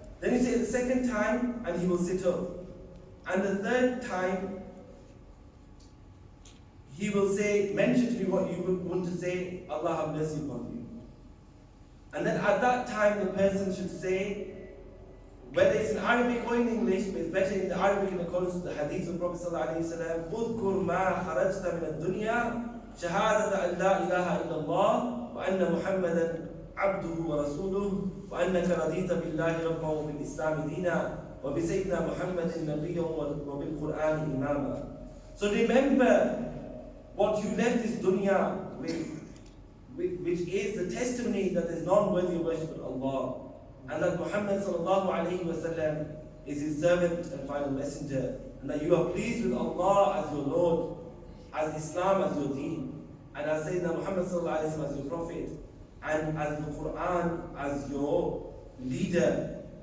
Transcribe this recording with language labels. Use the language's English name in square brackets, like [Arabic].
[English] Then he says the second time, and he will sit up. And the third time, he will say, mention to me what you would want to say, Allah have mercy upon you. And then at that time, the person should say, whether it's in Arabic or in English, but it's better in the Arabic in accordance with the hadith of Prophet ﷺ, [Arabic] اذكر ما خرجت من الدنيا شهادة أن لا إله إلا الله وأن محمدا عبده ورسوله وأنك رضيت بالله ربا وبالإسلام دينا وبسيدنا محمد نبيا وبالقرآن إماما. [English] So remember what you left this dunya with, which is the testimony that there is none worthy of worship but Allah, and that Muhammad sallallahu alayhi wa sallam is his servant and final messenger, and that you are pleased with Allah as your Lord, as Islam as your deen, and as Sayyidina Muhammad sallallahu alayhi wa sallam as your prophet, and as the Quran as your leader.